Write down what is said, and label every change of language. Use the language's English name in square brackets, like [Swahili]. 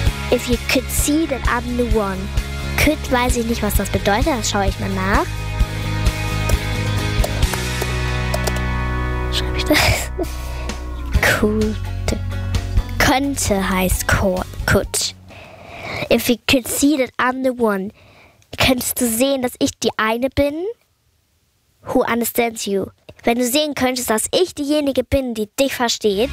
[English] If you could see that I'm the one. [German] Could, weiß ich nicht, was das bedeutet, das schaue ich mal nach. Schreibe ich das? Could. Könnte heißt could. [English] If you could see that I'm the one. [German] Könntest du sehen, dass ich die eine bin? [English] Who understands you? [German] Wenn du sehen könntest, dass ich diejenige bin, die dich versteht.